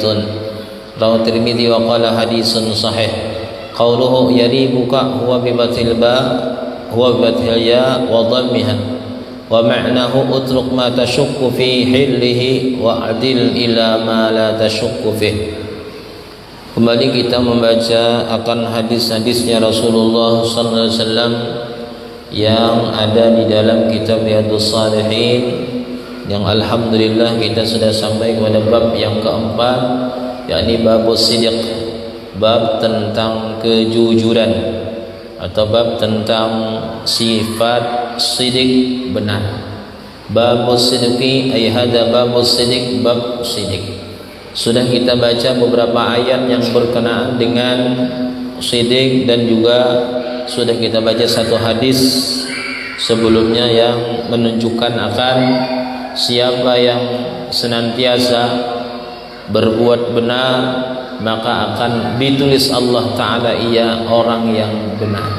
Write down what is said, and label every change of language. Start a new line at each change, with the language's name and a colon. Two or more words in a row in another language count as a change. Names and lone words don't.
Arabic: رواه الترمذي وقال حديث صحيح. قوله يريبك هو بفتح الباء الياء وضمها، ومعناه اترك ما تشك في حله وأعدل إلى ما لا تشك فيه.
Indonesian: Kembali kita membaca akan hadis-hadisnya Rasulullah
Arabic: صلى الله عليه وسلم
Indonesian: yang ada di dalam kitab Riyadhus Shalihin, yang alhamdulillah kita sudah sampai kepada bab yang keempat, yakni
Arabic: باب الصدق,
Indonesian: bab tentang kejujuran atau bab tentang sifat sidq benar.
Arabic: باب الصدق أي هذا باب الصدق، باب صدق.
Indonesian: Sudah kita baca beberapa ayat yang berkenaan dengan sidq, dan juga sudah kita baca satu hadis sebelumnya yang menunjukkan akan siapa yang senantiasa berbuat benar maka akan ditulis Allah Ta'ala ia orang yang benar.